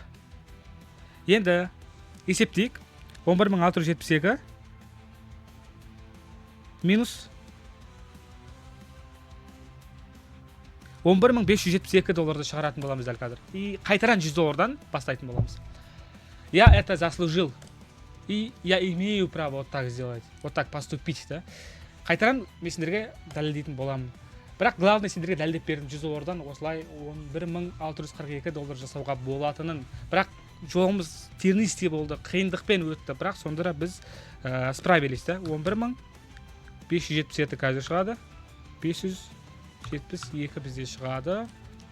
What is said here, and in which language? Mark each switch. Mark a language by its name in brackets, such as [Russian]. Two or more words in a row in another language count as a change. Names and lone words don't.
[Kazakh] Енді есептейік. 11,672 минус $11,572 шығаратын боламыз дәл қазір. И қайтаран $100 бастайтын боламыз. [Russian] Я это заслужил. И я имею право вот так сделать. Вот так поступить, да. [Kazakh] Қайтаран мен сендерге дәлелдейтін боламын. Бірақ главный сендерге дәлелдеп бердім $100 осылай $11,642 жасауға болатынын. Бірақ жолымыз тернистей болды, қиындықпен өтті. Бірақ сонда біз справились, да. 11,572 қазір шығады. 572 бізде шығады.